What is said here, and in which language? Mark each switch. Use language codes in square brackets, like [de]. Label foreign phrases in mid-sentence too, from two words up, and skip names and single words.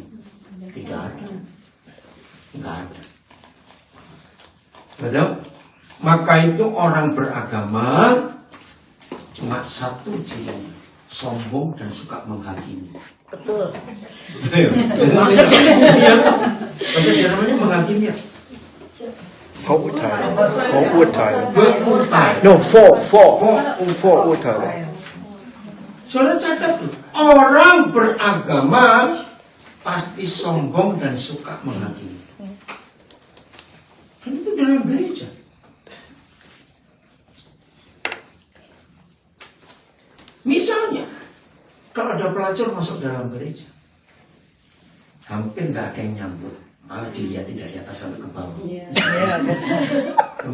[id] Tidak ada. Nggak ada. Betul? Maka itu orang beragama cuma satu cirinya, sombong dan suka menghakimi. Betul. Bahasa Jermannya menghakimi ya? [de] Vorurteile. Vorurteile. Berurteil. No, Vorurteile. [id] Saudara catat tuh, orang beragama pasti sombong dan suka menghakimi. Dan itu dalam gereja. Misalnya, kalau ada pelacur masuk dalam gereja, hampir nggak ada yang nyambut, malah dilihatin dari atas sampai ke bawah.